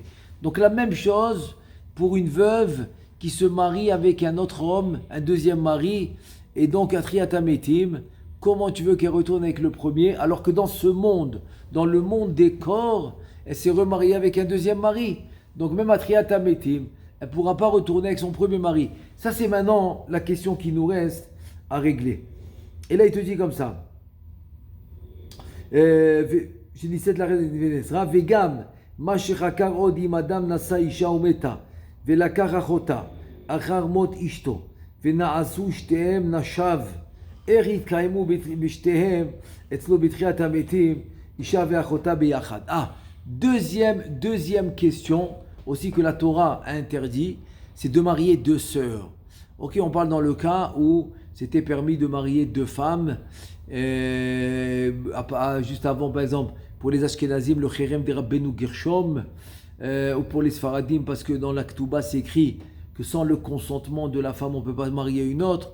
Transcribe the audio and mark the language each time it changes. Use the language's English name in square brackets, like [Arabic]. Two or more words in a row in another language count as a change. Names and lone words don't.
[French] Donc la même chose pour une veuve qui se marie avec un autre homme, un deuxième mari, et donc [Hebrew] תחיית המתים, [French] comment tu veux qu'elle retourne avec le premier, alors que dans ce monde, dans le monde des corps, elle s'est remariée avec un deuxième mari. Donc même [Hebrew] תחיית המתים, [French] elle ne pourra pas retourner avec son premier mari. Ça c'est maintenant la question qui nous reste à régler. Et là il te dit comme ça. [Hebrew] שנישאת לאחרת ונאסרה, וגם מה שחקר עוד אם אדם נשא אישה ומתה, ולקח אחותה אחר מות אשתו, ונעשו שתיהם נשב, איך יתקיימו בשתיהם אצלו בתחיית המתים, אישה ואחותה ביחד. [French] Deuxième question, aussi que la Torah a interdit, c'est de marier deux sœurs. Ok, on parle dans le cas où c'était permis de marier deux femmes, juste avant, par exemple, pour les Ashkenazim, le Cherem de Rabbeinu Gershom, ou pour les Sfaradim, parce que dans la Ketouba, c'est écrit que sans le consentement de la femme, on ne peut pas marier une autre.